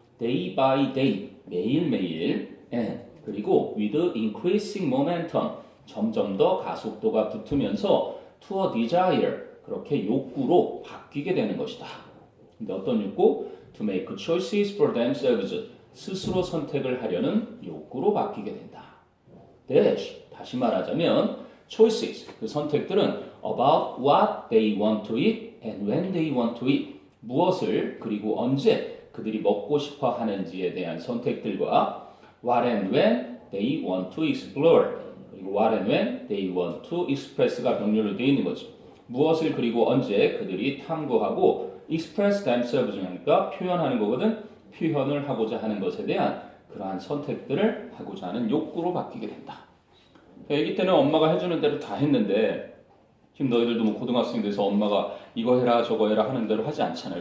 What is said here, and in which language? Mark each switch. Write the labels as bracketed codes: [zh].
[ko] day by day 매일매일 and 그리고 [en] with increasing momentum [ko] 점점 더 가속도가 붙으면서 [en] to a desire [ko] 그렇게 욕구로 바뀌게 되는 것이다. 근데 어떤 욕구? [en] To make choices for themselves [ko] 스스로 선택을 하려는 욕구로 바뀌게 된다. 다시 말하자면 [en] choices 그 선택들은 about what they want to eat and when they want to eat [ko] 무엇을 그리고 언제 그들이 먹고 싶어 하는지에 대한 선택들과 [en] what and when they want to explore 그리고 what and when they want to express [ko] 가 병렬로 되어 있는 거죠. 무엇을 그리고 언제 그들이 탐구하고 [en] express themselves [ko] 하니까 표현하는 거거든. 표현을 하고자 하는 것에 대한 그러한 선택들을 하고자 하는 욕구로 바뀌게 된다. 애기 때는 엄마가 해주는 대로 다 했는데 지금 너희들도 뭐 고등학생 돼서 엄마가 이거 해라 저거 해라 하는 대로 하지 않잖아요.